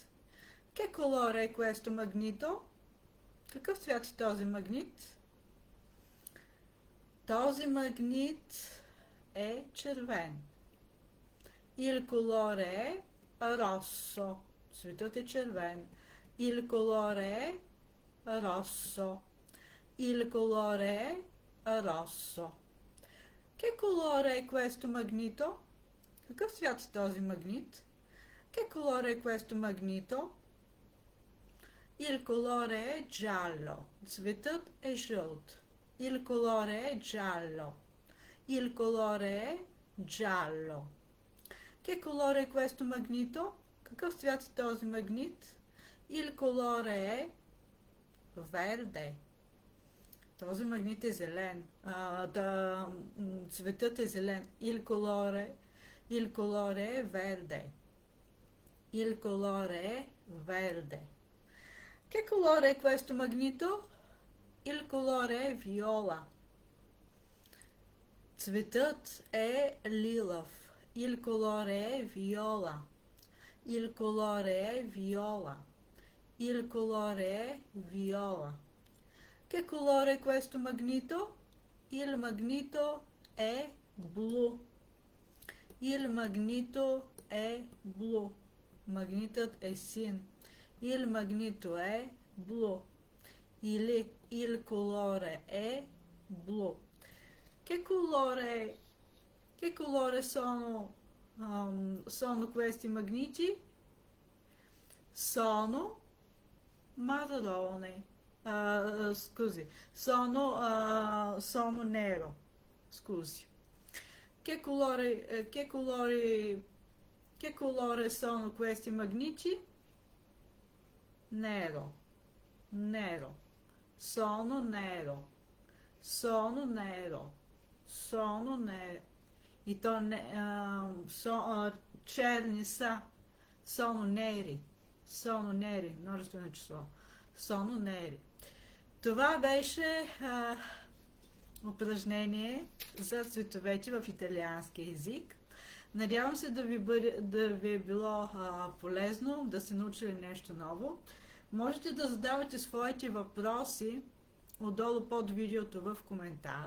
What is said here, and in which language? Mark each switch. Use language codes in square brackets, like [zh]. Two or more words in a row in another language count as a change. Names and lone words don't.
[it] Che colore è questo magneto? [bg] Какъв цвят е този магнит? Този магнит е червен. [it] Il colore è rosso. [bg] Цветът е червен. [it] Il colore è rosso. Il colore è rosso. Che colore è questo magneto? [bg] Какъв цвят е този магнит? [it] Che colore è questo magneto? Il colore è giallo. [bg] Цветът е жълт. [it] Il colore è giallo. Il colore è giallo. Che colore è questo magneto? [bg] Какъв цвят е този магнит? [it] Il colore è verde. [bg] Този магнит е зелен. Цветът е зелен. [it] Il colore è verde. Il colore è verde. Che colore è questo magneto? Il colore è viola. [bg] Цветът е лилав. [it] Il colore è viola. Il colore è viola. Il colore è viola. Che colore è questo magneto? Il magneto è blu. Il magneto è blu. [bg] Магнитът е син. [it] Il magneto è blu. Il colore è blu. Che colore sono questi magneti? Sono marrone. Scusi, sono nero. Scusi. Che colore sono questi magneti? Nero. Nero. Sono nero. Sono nero. Sono nero. [bg] И то черни са. [it] Sono neri. Sono neri. [bg] Множествено число. [it] Sono neri. [bg] Това беше упражнение за цветовете в италиански език. Надявам се да ви е било полезно, да сте научили нещо ново. Можете да задавате своите въпроси отдолу под видеото в коментар.